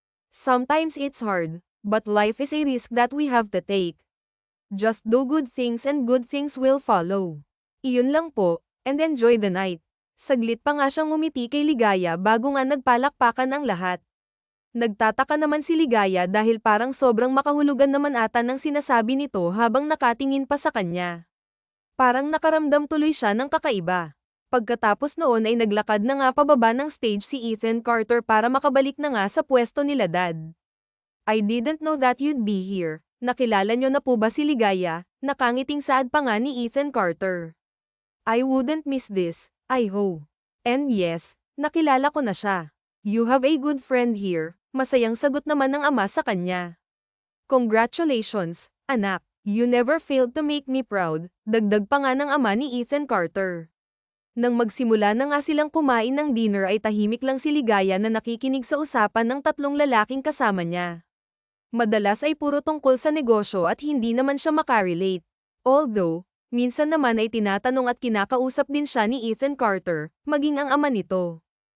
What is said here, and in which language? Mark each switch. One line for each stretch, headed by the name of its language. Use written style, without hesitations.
English: Sometimes it's hard, but life is a risk that we have to take. Just do good things and good things will follow.
Filipino: Iyon lang po,
English: and enjoy the night.
Filipino: Saglit pa nga siyang ngumiti kay Ligaya bago nga nagpalakpakan ang lahat. Nagtataka naman si Ligaya dahil parang sobrang makahulugan naman ata ng sinasabi nito habang nakatingin pa sa kanya. Parang nakaramdam tuloy siya ng kakaiba. Pagkatapos noon ay naglakad na nga pababa ng stage si Ethan Carter para makabalik na nga sa pwesto nila Dad.
English: I didn't know that you'd be here.
Filipino: Nakilala nyo na po ba si Ligaya? Nakangiting saad pa nga ni Ethan Carter.
English: I wouldn't miss this, I hope. And yes,
Filipino: nakilala ko na siya.
English: You have a good friend here.
Filipino: Masayang sagot naman ng ama sa kanya. Congratulations, anak.
English: You never failed to make me proud.
Filipino: Dagdag pa nga ng ama ni Ethan Carter. Nang magsimula na nga silang kumain ng dinner ay tahimik lang si Ligaya na nakikinig sa usapan ng tatlong lalaking kasama niya. Madalas ay puro tungkol sa negosyo at hindi naman siya makarelate. Although, minsan naman ay tinatanong at kinakausap din siya ni Ethan Carter, maging ang ama nito.